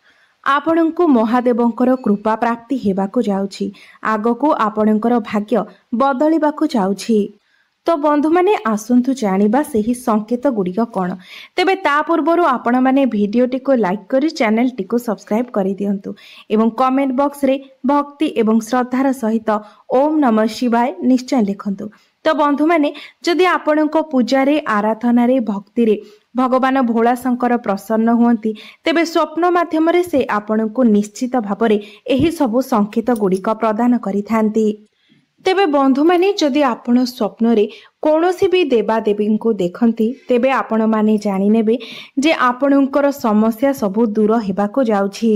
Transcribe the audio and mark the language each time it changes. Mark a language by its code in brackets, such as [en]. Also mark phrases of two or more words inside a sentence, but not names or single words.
[or] ଆପଣଙ୍କୁ ମହାଦେବଙ୍କର କୃପା ପ୍ରାପ୍ତି ହେବାକୁ ଯାଉଛି ଆଗକୁ ଆପଣଙ୍କର ଭାଗ୍ୟ ବଦଳିବାକୁ ଯାଉଛି। ତ ବନ୍ଧୁ ମାନେ ଆସନ୍ତୁ ଜାଣିବା ସେହି ସଙ୍କେତ ଗୁଡ଼ିକ କଉଣ। ତେବେ ତା ପୂର୍ବରୁ ଆପଣ ମାନେ ଭିଡିଓଟି କୁ ଲାଇକ କରି ଚ୍ୟାନେଲ ଟି କୁ ସବସ୍କ୍ରାଇବ କରି ଦିଅନ୍ତୁ ଏବଂ [en] comment box [or] ରେ ଭକ୍ତି ଏବଂ ଶ୍ରଦ୍ଧାର ସହିତ [sa] ओम नमः शिवाय [or] ନିଶ୍ଚୟ ଲେଖନ୍ତୁ। ତ ବନ୍ଧୁ ମାନେ ଯଦି ଆପଣଙ୍କୁ ପୂଜା ରେ ଆରାଧନା ରେ ଭକ୍ତି ରେ ଭଗବାନ ଭୋଳାଶଙ୍କର ପ୍ରସନ୍ନ ହୁଅନ୍ତି ତେବେ ସ୍ୱପ୍ନ ମାଧ୍ୟମ ରେ ସେ ଆପଣଙ୍କୁ ନିଶ୍ଚିତ ଭାବରେ ଏହି ସବୁ ସଙ୍କେତ ଗୁଡ଼ିକ ପ୍ରଦାନ କରିଥାନ୍ତି। ତେବେ ବନ୍ଧୁ ମାନେ ଯଦି ଆପଣ ସ୍ୱପ୍ନ ରେ କୌଣସି ଭି ଦେବାଦେବୀ କୁ ଦେଖନ୍ତି ତେବେ ଆପଣ ମାନେ ଜାଣି ନେବେ ଯେ ଆପଣଙ୍କର ସମସ୍ୟା ସବୁ ଦୂର ହେବାକୁ ଯାଉଛି।